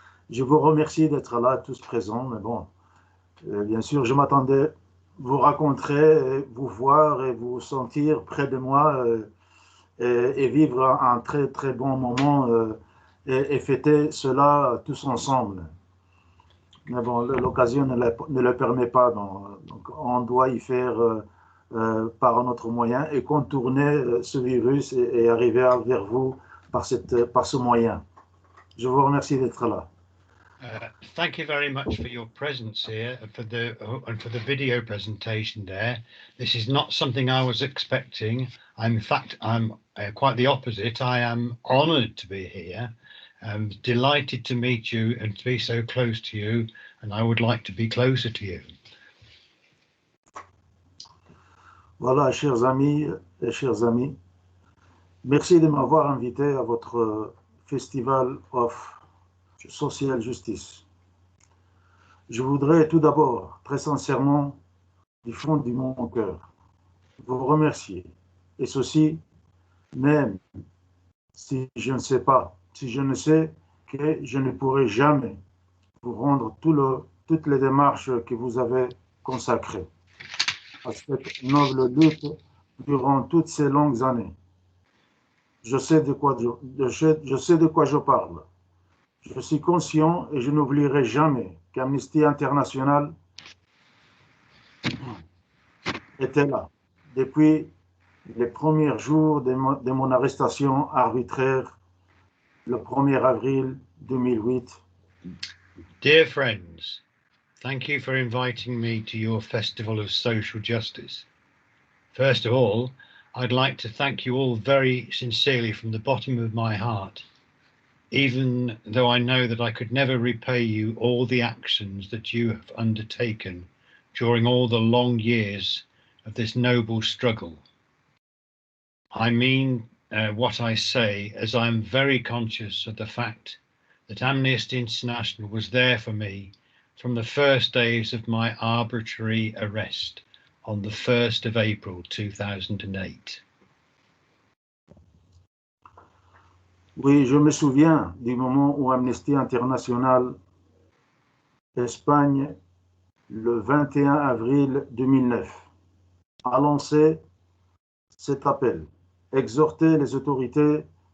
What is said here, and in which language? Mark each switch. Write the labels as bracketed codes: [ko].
[fr] Je vous remercie d'être là tous présents, mais bon, bien sûr, je m'attendais vous rencontrer, vous voir et vous sentir près de moi et vivre un très très bon moment et fêter cela tous ensemble. Mais bon, l'occasion ne le permet pas, donc on doit y faire par un autre moyen et contourner ce virus et arriver vers vous par ce moyen. Je vous remercie d'être là. [en] Thank you very much for your presence here and for the video presentation there. This is not something I was expecting. In fact, I'm quite the opposite. I am honoured to be here. I'm delighted to meet you and to be so close to you, and I would like to be closer to you. [fr] Voilà, chers amis et chers amis, merci de m'avoir invité à votre Festival of Social Justice. Je voudrais tout d'abord, très sincèrement, du fond de mon cœur, vous remercier. Et ceci, même si je ne sais pas, si je ne sais que je ne pourrai jamais vous rendre toutes les démarches que vous avez consacrées à cette noble lutte durant toutes ces longues années. Je sais de quoi je parle. Je suis conscient et je n'oublierai jamais qu'Amnesty International était là depuis les premiers jours de mon arrestation arbitraire le 1er avril 2008. [en] Dear friends, thank you for inviting me to your Festival of Social Justice. First of all, I'd like to thank you all very sincerely from the bottom of my heart, even though I know that I could never repay you all the actions that you have undertaken during all the long years of this noble struggle. I mean what I say, as I am very conscious of the fact that Amnesty International was there for me from the first days of my arbitrary arrest on the 1st of April 2008. [fr] Oui, je me souviens du moment où Amnesty International Espagne, le 21 avril 2009, a lancé cet appel, exhorter les autorités